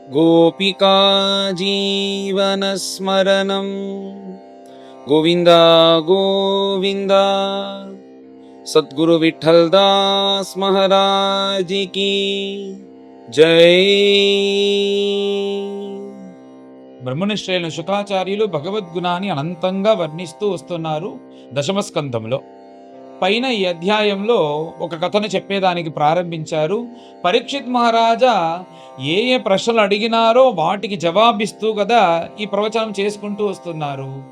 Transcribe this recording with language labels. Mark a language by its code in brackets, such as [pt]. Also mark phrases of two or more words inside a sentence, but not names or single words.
[sa] गोपिका जीवनस्मरणं गोविन्द गोविन्द। [hi] सद्गुरु विठ्ठल दास महाराज की जय। [te] బ్రహ్మనిష్ఠులైన శుకాచార్యులు భగవద్గుణాన్ని అనంతంగా వర్ణిస్తూ వస్తున్నారు దశమ స్కంధంలో. పైన ఈ అధ్యాయంలో ఒక కథను చెప్పేదానికి ప్రారంభించారు. పరీక్షిత్ మహారాజా ఏ ఏ ప్రశ్నలు అడిగినారో వాటికి జవాబిస్తూ కదా ఈ ప్రవచనం చేసుకుంటూ వస్తున్నారు.